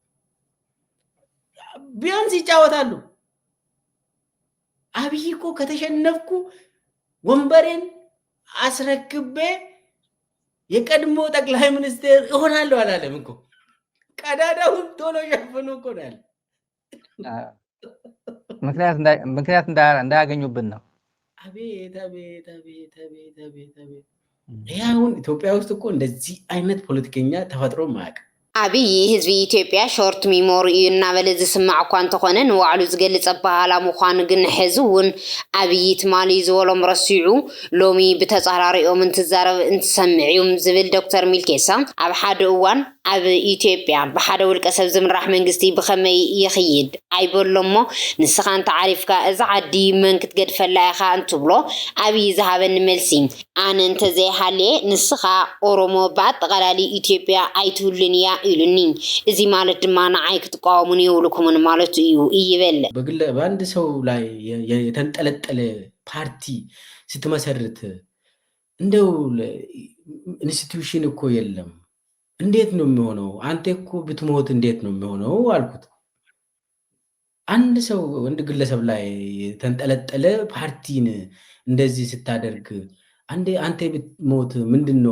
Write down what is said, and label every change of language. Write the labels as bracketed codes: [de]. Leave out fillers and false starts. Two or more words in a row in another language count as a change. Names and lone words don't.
[am] ቢያንስ ይጫወታሉ አብይ እኮ ከተሸነፍኩ ወንበሬን አስረክቤ የቀድሞ ጠቅላይ ሚኒስትር እሆናለሁ አላለም እኮ ቀዳዳውን ቶሎ ሸፍኑ እኮ ነው ያለ። ምክንያት እንዳያገኙብን ነው። አቤት አቤት አቤት አቤት አቤት አቤት! ይሄ አሁን ኢትዮጵያ ውስጥ እኮ እንደዚህ አይነት ፖለቲከኛ ተፈጥሮ ማያውቅ [ti] አብይ ህዝቢ ኢትዮጵያ [en] short memory [ti] እዩ እናበለ ዝስማዕ እኳ እንተኾነ ንባዕሉ ዝገልፅ ኣበሃላ ምዃኑ ግን ሕዚ እውን ኣብይ ትማሊ ዝበሎም ረሲዑ ሎሚ ብተፃራሪኦም እንትዛረብ እንትሰምዕ እዩ ዝብል ዶክተር ሚልኬሳ ኣብ ሓደ እዋን ኣብ ኢትዮጵያ ብሓደ ውልቀ ሰብ ዝምራሕ መንግስቲ ብኸመይ ይኽይድ ኣይበሎ እሞ ንስኻ እንተዓሪፍካ እዚ ዓዲ መን ክትገድፈላ ኢኻ እንትብሎ ኣብይ ዝሃበኒ መልሲ ኣነ እንተዘይሃልየ ንስኻ ኦሮሞ ብኣጠቓላሊ ኢትዮጵያ ኣይትህሉን እያ ኢሉኒ። እዚ ማለት ድማ ንዓይ ክትቃወሙን የብልኩምን ማለት እዩ ይበል። [am] በአንድ ሰው ላይ የተንጠለጠለ ፓርቲ ስትመሰርት እንደው ኢንስቲትዩሽን እኮ የለም። እንዴት ነው የሚሆነው? አንተ እኮ ብትሞት እንዴት ነው የሚሆነው አልኩት። አንድ ሰው ወንድ ግለሰብ ላይ የተንጠለጠለ ፓርቲን እንደዚህ ስታደርግ አንተ ብትሞት ምንድን ነው?